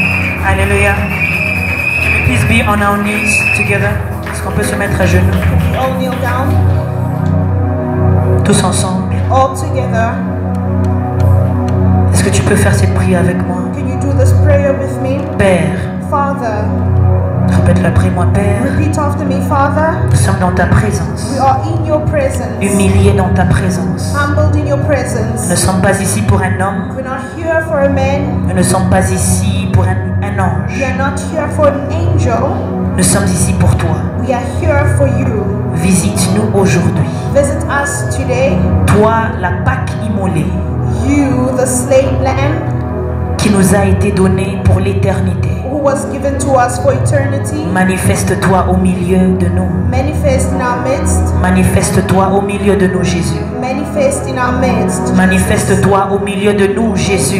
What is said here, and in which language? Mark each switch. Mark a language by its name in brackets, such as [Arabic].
[English] please be on our knees together? [French] Est-ce qu'on peut se mettre à genoux? [English] All kneel down. [French] Tous ensemble. [English] All together. [French] Est-ce que tu peux faire cette prière avec moi? [English] Can you do this prayer with me? [French] Père, [English] Father. [French] répète-le après moi, Père. [English] Repeat after me, Father. [French] Nous sommes dans ta présence. [English] We are in your presence. [French] Humiliés dans ta présence. [English] Humbled in your [French] Nous [English] presence. [French] ne sommes pas ici pour un homme. [English] We're not here for a man. [French] Nous ne sommes pas ici pour un ange. [English] We are not here for an angel. [French] Nous sommes ici pour toi. [English] We are here for you. [French] Visite-nous aujourd'hui. [English] Visit us today. [French] Toi, la Pâque immolée, [English] You, the slain lamb, [French] qui nous a été donnée pour l'éternité. [English] who was given to us for eternity. [French] Manifeste-toi au milieu de nous. [English] Manifest in our midst. [French] Manifeste-toi au milieu de nous, Jésus. [English] Manifest in our midst. [French] Manifeste-toi au milieu de nous, Jésus.